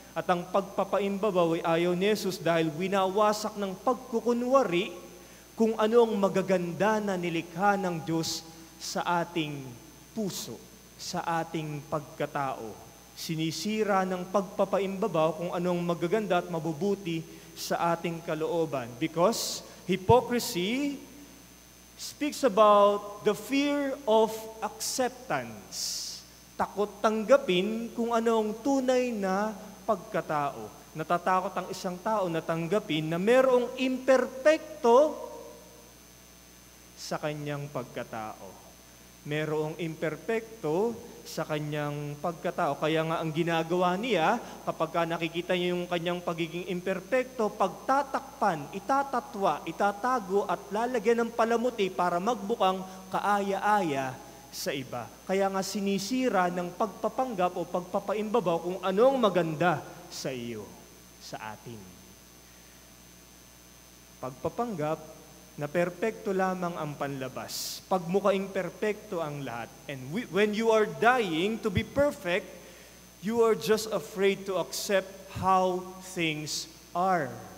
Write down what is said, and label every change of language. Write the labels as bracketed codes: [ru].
[tl] At ang pagpapaimbabaw ay ayaw ni Jesus dahil winawasak ng pagkukunwari kung ano ang magaganda na nilikha ng Diyos sa ating puso, sa ating pagkatao. Sinisira ng pagpapaimbabaw kung anong magaganda at mabubuti sa ating kalooban. [en] Because hypocrisy speaks about the fear of acceptance. [tl] Takot tanggapin kung anong tunay na pagkatao. Natatakot ang isang tao na tanggapin na merong imperpekto sa kanyang pagkatao. Merong imperpekto sa kanyang pagkatao. Kaya nga ang ginagawa niya, kapag nakikita niya yung kanyang pagiging imperpekto, pagtatakpan, itatatwa, itatago at lalagyan ng palamuti para magbukang kaaya-aya sa iba. Kaya nga sinisira ng pagpapanggap o pagpapaimbabaw kung anong maganda sa iyo. sa atin. Pagpapanggap na perpekto lamang ang panlabas, pagmukaing perpekto ang lahat. [en] And when you are dying to be perfect, you are just afraid to accept how things are.